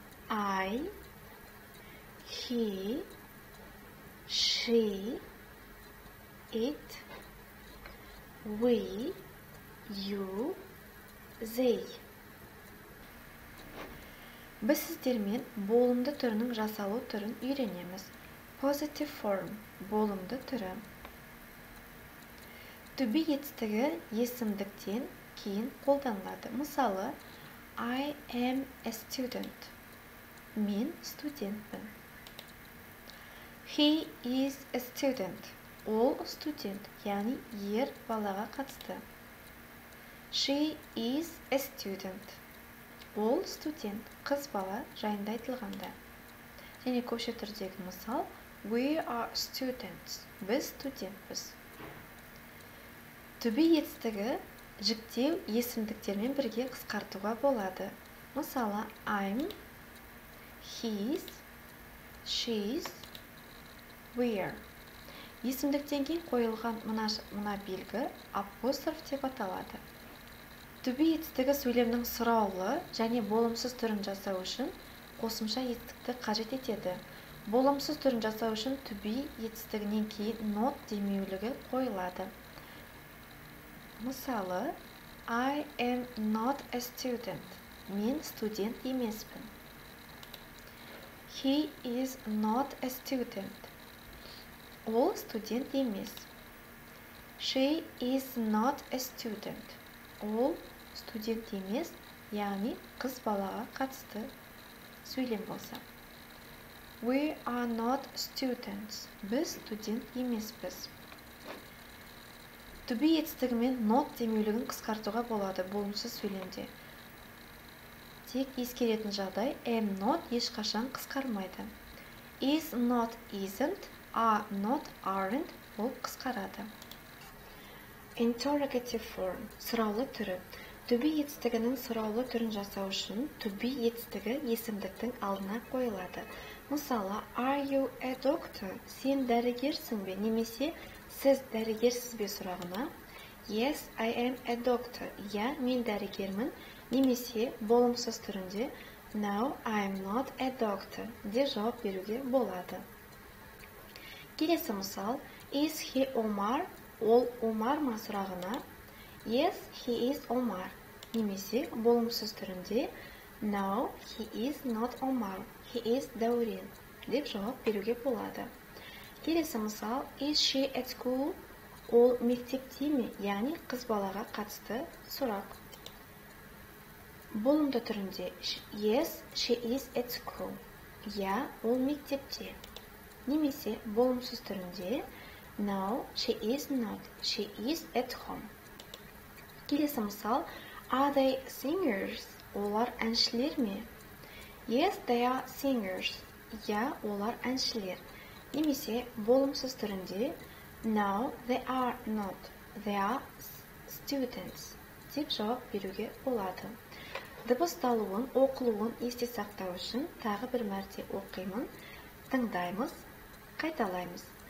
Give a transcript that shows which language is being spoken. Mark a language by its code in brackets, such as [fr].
[en] I, he, she, it, we, you, they. [kk] Біз сіздермен болымды түрінің жасалу түрін үйренеміз. [en] Positive form, [kk] болымды түрі. To be етістігі есімдіктен кейін қолданылады. Мысалы, [en] I am a student. [kk] Мен студентпін. [en] He is a student. [kk] Ол студент, яғни ер балаға қатысты. [en] She is a student. [kk] Ол студент, қыз бала жайында айтылғанда. Және көпшілік түрдегі мысал [en] we are students. [kk] Біз студентпіз. To be етістігі жіктеу есімдіктермен бірге қысқартуға болады. Мысалы, [en] I'm, he's, she's, we're. [kk] Есімдіктен кейін қойылған мына белгі апостроф деп аталады. To be етістігі сөйлемнің сұраулы және болымсыз түрін жасау үшін қосымша етістікті қажет етеді. Болымсыз түрін жасау үшін to be етістігінен кейін not демеулігі қойылады. Мысалы, [en] I am not a student. [kk] Мен студент емеспін. [en] He is not a student. [kk] Ол студент емес. [en] She is not a student. [kk] Ол студент емес, яғни қыз балаға қатысты сөйлем болса. [en] We are not students. [kk] Біз студент емеспіз. To be етістігімен not демеулігін қысқартуға болады болымсыз сөйлемде. Тек ескеретін жағдай am not ешқашан қысқармайды. [en] Is not isn't, are not aren't [kk] ол қысқарады. [en] Interrogative form, [kk] сұраулы түрі. To be етістігінің сұраулы түрін жасау үшін to be етістігі есімдіктің алдына қойылады. [en] Мысалы, are you a doctor? [kk] Сен дәрігерсің бе? Немесе сіз дәрігерсіз бе сұрағына [en] yes, I am a doctor. [kk] Я, мен дәрігермін. Немесе болымсыз түрінде [en] no, I am not a doctor [kk] де жауап беруге болады. Келесі мысал, [en] is he Omar? [kk] Ол Омар ма сұрағына [en] yes, he is Omar. [kk] Немесе болымсыз түрінде [en] no, he is not Omar. He is Дәурен [kk] деп жауап беруге болады. Келесі мысал, [en] is she at school? [kk] Ол мектепте ме? Яғни қыз балаға қатысты сұрақ. Болымды түрінде [en] yes, she is at school. [kk] Я, ол мектепте. Немесе болымсыз түрінде [en] no, she is not. She is at home. [kk] Келесі мысал, [en] are they singers? [kk] Олар әншілер ме? [en] Yes, they are singers. [kk] Я, олар әншілер. Немесе болымсыз түрінде [en] no, they are not. They are students [kk] деп жауап беруге болады. Дыбысталуын, оқылуын есте сақтау үшін тағы бір мәрте оқимын, тыңдаймыз, қайталаймыз.